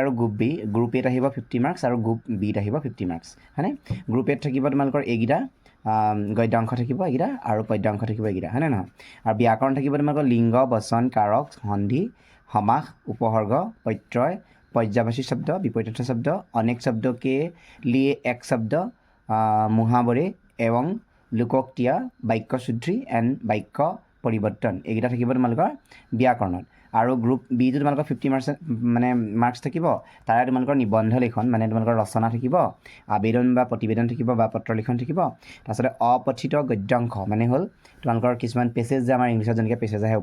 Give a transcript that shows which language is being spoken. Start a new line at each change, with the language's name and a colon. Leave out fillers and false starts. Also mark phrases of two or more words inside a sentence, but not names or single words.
Assamese: আৰু গ্ৰুপ এত আহিব 50 মাৰ্কছ আৰু গ্ৰুপ বিত আহিব 50 মাৰ্কছ হয়নে গ্ৰুপ এত থাকিব তোমালোকৰ এইকেইটা গদ্যাংশ থাকিব এইকেইটা আৰু পদ্যাংশ থাকিব এইকেইটা হয়নে নহয় আৰু ব্যাকৰণ থাকিব তোমালোকৰ লিংগ বচন কাৰক সন্ধি সমাস উপসৰ্গ প্ৰত্যয় পৰ্যায়বাচী শব্দ বিপৰীতাৰ্থ শব্দ অনেক শব্দ
Hindi: के लिए एक शब्द मुहावरे एवं लोकोक्तिया
Assamese: বাক্য শুদ্ধি এণ্ড বাক্য পৰিৱৰ্তন এইকেইটা থাকিব তোমালোকৰ ব্যাকৰণত আৰু গ্ৰুপ বি টো তোমালোকৰ 50 মানে মাৰ্কছ থাকিব তাৰে তোমালোকৰ নিবন্ধ লিখন মানে তোমালোকৰ ৰচনা থাকিব আবেদন বা প্ৰতিবেদন থাকিব বা পত্ৰ লিখন থাকিব তাৰপিছতে অপঠিত গদ্যাংশ মানে হ'ল তোমালোকৰ কিছুমান পেছেজ যে আমাৰ ইংলিছত যেনেকৈ পেছেজ আহে